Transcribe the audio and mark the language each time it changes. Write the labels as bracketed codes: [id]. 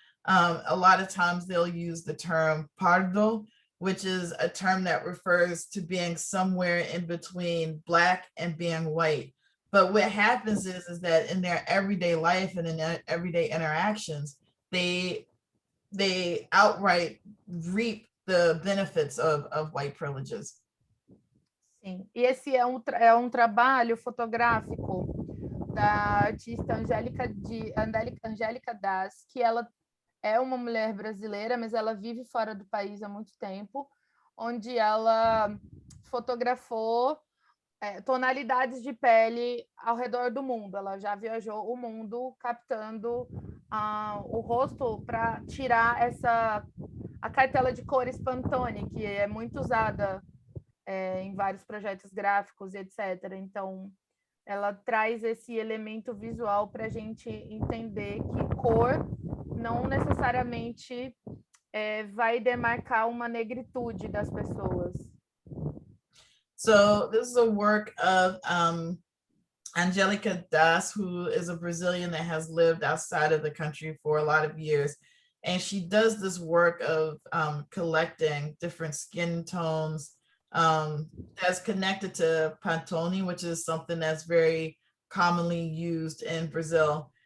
[en] A lot of times they'll use the term pardo, which is a term that refers to being somewhere in between Black and being white. But what happens is that in their everyday life and in their everyday interactions, they outright reap the benefits of white privileges. [pt] Sim, e esse é um trabalho fotográfico da artista Angélica Das, que ela é uma mulher brasileira, mas ela vive fora do país há muito tempo, onde ela fotografou tonalidades de pele ao redor do mundo. Ela já viajou o mundo captando o rosto para tirar a cartela de cores Pantone, que é muito usada em vários projetos gráficos, etc. Então, ela traz esse elemento visual para a gente entender que cor não necessariamente vai demarcar uma negritude das pessoas. [en] So this is a work of Angelica Das, who is a Brazilian that has lived outside of the country for a lot of years. And she does this work of collecting different skin tones that's connected to Pantone, which is something that's very commonly used in Brazil.